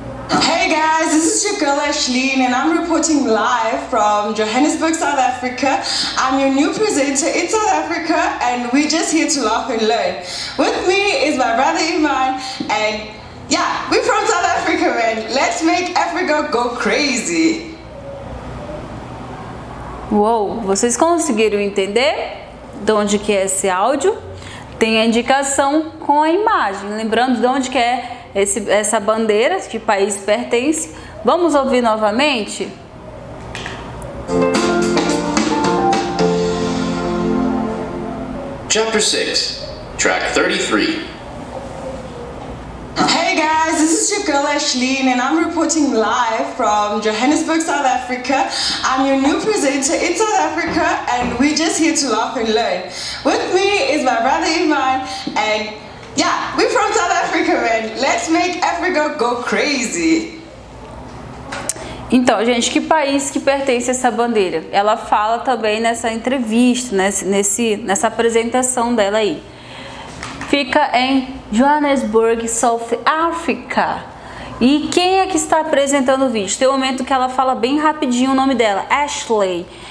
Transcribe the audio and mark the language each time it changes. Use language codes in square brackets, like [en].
[en] Hey guys, this is your girl Ashleen and I'm reporting live from Johannesburg, South Africa. I'm your new presenter in South Africa and we're just here to laugh and learn. With me is my brother Iman and yeah, we're from South Africa, man. Let's make Africa go crazy. [pt] Uou, vocês conseguiram entender de onde que é esse áudio? Tem a indicação com a imagem, lembrando de onde que é essa bandeira, que país pertence. Vamos ouvir novamente? [en] Chapter 6, Track 33. Hey guys, this is your girl Ashleen and I'm reporting live from Johannesburg, South Africa. I'm your new presenter in South Africa and we're just here to laugh and learn. With me is my brother Iman and yeah, we're from South Africa, man. Let's make Africa go crazy. [pt] Então, gente, que país que pertence a essa bandeira? Ela fala também nessa entrevista, nessa apresentação dela aí. Fica em Johannesburg, South Africa. E quem é que está apresentando o vídeo? Tem um momento que ela fala bem rapidinho o nome dela, Ashley.